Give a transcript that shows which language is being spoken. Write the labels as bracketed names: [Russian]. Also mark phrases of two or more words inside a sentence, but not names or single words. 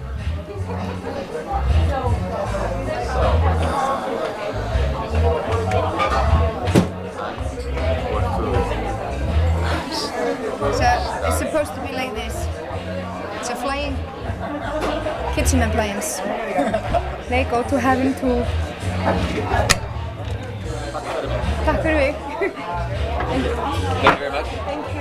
[English] So it's supposed to be like this. It's a flying kitchen appliance. They go to heaven too. [Icelandic] Takk fyrir mig. [English] Thank you very much. Thank you.